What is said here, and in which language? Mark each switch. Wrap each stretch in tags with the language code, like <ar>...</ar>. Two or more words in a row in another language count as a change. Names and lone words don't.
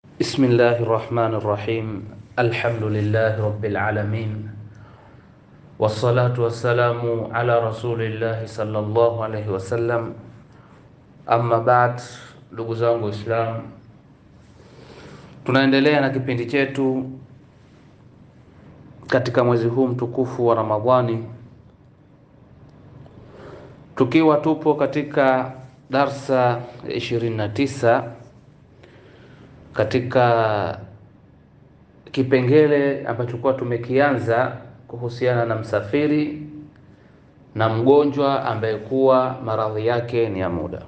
<ar>بسم الله الرحمن الرحيم. الحمد لله رب العالمين، والصلاة والسلام على رسول الله صلى الله عليه وسلم. أما بعد,</ar> <sw>ndugu zangu Islam, tunaendelea na kipindi chetu katika mwezi huu mtukufu wa Ramadhani, tukiwa tupo katika darsa 29 katika kipengele ambacho kwa tumekianza kuhusiana na msafiri na mgonjwa ambaye kuwa maradhi yake ni ya muda.</sw>